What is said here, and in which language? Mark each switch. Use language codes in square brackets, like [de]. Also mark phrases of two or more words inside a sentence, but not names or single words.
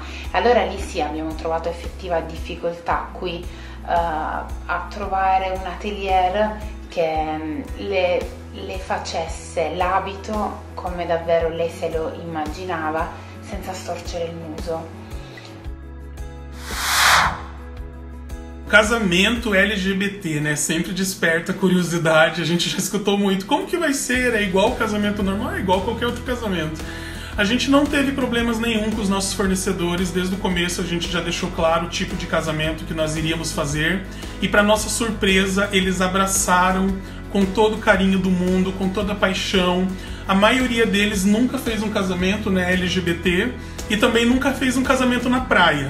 [it] Allora lì sì, abbiamo trovato effettiva difficoltà qui a trovare un atelier che le facesse l'abito come davvero lei se lo immaginava, senza storcere il muso. [pt] Casamento LGBT, né? Sempre desperta curiosidade, a gente já escutou muito. Como que vai ser? É igual o casamento normal? É igual qualquer outro casamento. A gente não teve problemas nenhum com os nossos fornecedores, desde o começo a gente já deixou claro o tipo de casamento que nós iríamos fazer, e para nossa surpresa eles abraçaram com todo o carinho do mundo, com toda a paixão, a maioria deles nunca fez um casamento, né, LGBT, e também nunca fez um casamento na praia.